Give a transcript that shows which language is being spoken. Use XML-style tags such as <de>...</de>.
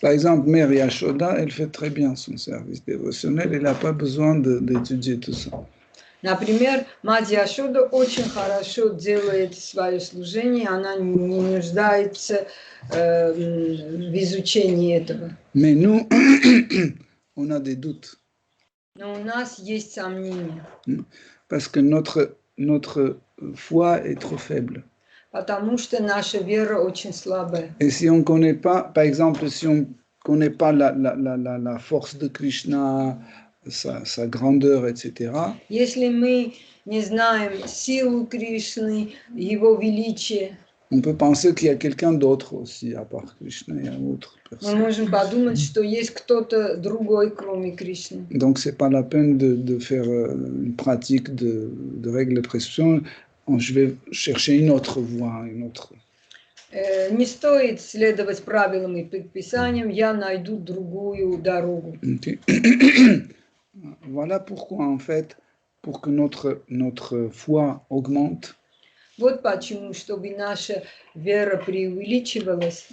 <fr>Par exemple, Mère Yashoda, elle fait très bien son service dévotionnel, elle n'a pas besoin d'étudier tout ça.</fr> <ru>Например, мать Яшода очень хорошо делает свое служение, она не нуждается в изучении этого.</ru> <fr>Mais nous, on a des doutes.</fr> <ru>Но у нас есть сомнения.</ru> <fr>Parce que notre foi est trop faible.</fr> <ru>Потому что наша вера очень слабая.</ru> <fr>Et si on ne connaît pas, par exemple, si on ne connaît pas la force de Krishna, sa grandeur, etc.,</fr> <ru>Если мы не знаем силу Кришны, его величие,</ru> <fr>on peut penser qu'il y a quelqu'un d'autre aussi, à part Krishna, il y a autre</fr> <ru>мы</ru> <fr>personne.</fr> <ru>можем подумать, что есть кто-то другой, кроме Кришны.</ru> <fr>Donc, ce n'est pas la peine de faire une pratique de règles de pression. Je vais chercher une autre voie, une autre.</fr> <ru>Не стоит следовать правилам и предписаниям, я найду другую дорогу.</ru> <en>Okay.</en> <fr>Voilà pourquoi, en fait, pour que notre foi augmente,</fr> <ru>Вот почему, чтобы наша вера преувеличивалась,</ru>